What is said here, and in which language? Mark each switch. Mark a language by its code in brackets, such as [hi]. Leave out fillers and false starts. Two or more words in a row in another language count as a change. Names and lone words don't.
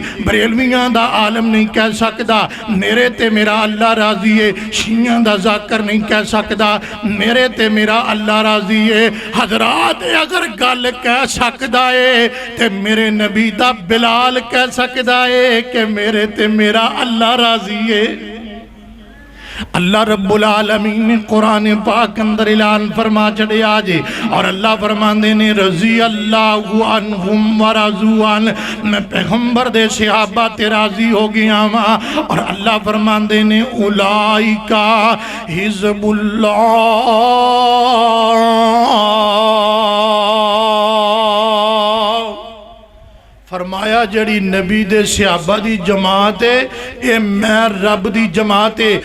[pa] بریلویاں دا عالم نہیں کہہ سکدا میرے تے میرا اللہ راضی ہے. شیعاں دا ذاکر نہیں کہہ سکدا میرے تے میرا اللہ راضی ہے. حضرات اگر گل کہہ سکدا ہے تے میرے نبی دا بلال کہہ سکدا ہے کہ میرے تے میرا اللہ راضی ہے. اللہ رب العالمین نے قرآن پاک اندر اعلان فرما چھڈیا جے. اور اللہ فرماندے نے [ar] رضي الله عنهم و رضوا عن, [pa] میں پیغمبر دے صحابہ تے راضی ہو گیا وا. اور اللہ فرماندے نے [ar] أولئك حزب الله, [pa] فرمایا جڑی نبی دے صحابہ دی جماعت ہے یہ میں رب دی جماعت ہے.